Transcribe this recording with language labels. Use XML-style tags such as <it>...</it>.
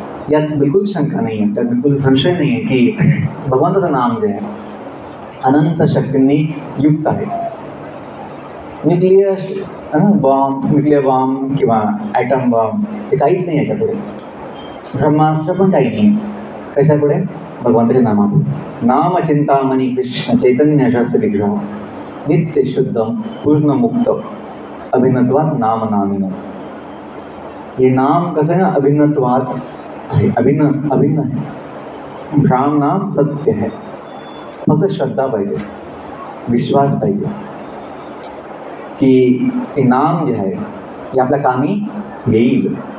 <mr>यात बिलकुल शंका नाही आहे, त्यात बिलकुल संशय नाही आहे की भगवंताचं नाम जे आहे अनंत शक्तींनी युक्त आहे. न्यूक्लिअर बॉम्ब किंवा ॲटम बॉम्ब हे काहीच नाही याच्यापुढे. ब्रह्मास्त्र पण काही नाही कशापुढे? भगवंताच्या नामापुढे.</mr> <sa>नाम चिंतामणी कृष्ण चैतन्य रस विग्रह नित्य शुद्धम पूर्ण मुक्त अभिन्नत्वात नाम नामिन.</sa> <mr>हे नाम कसं आहे ना, अभिन्नत्वात आहे, अभिन्न आहे.</mr> <hi>राम नाम सत्य है.</hi> <mr>फक्त श्रद्धा पाहिजे, विश्वास पाहिजे की हे नाम जे आहे हे आपल्या कामी येईल.</mr>